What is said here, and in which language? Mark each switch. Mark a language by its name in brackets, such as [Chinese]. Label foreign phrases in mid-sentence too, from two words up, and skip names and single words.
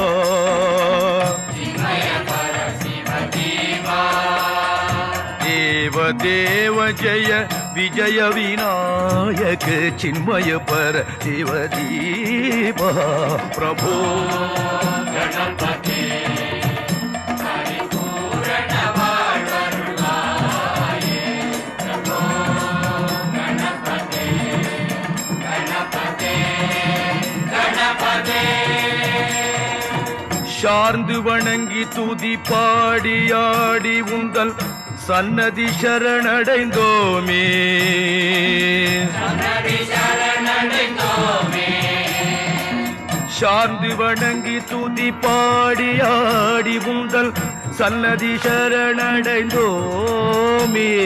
[Sanskrit] देव देव जय विजय विनायक चिन्मय पर शिव दीप प्रभो गणपति परिपूर्ण வாழ்வருள்வாயே प्रभो गणपति गणपति [Tamil] गणपति சார்ந்து வணங்கி துதி பாடியாடி உந்தல் சன்னதி சரணடைந்தோமே சார்ந்து வணங்கி துதி பாடியாடி உந்தல் சன்னதி சரணடைந்தோமே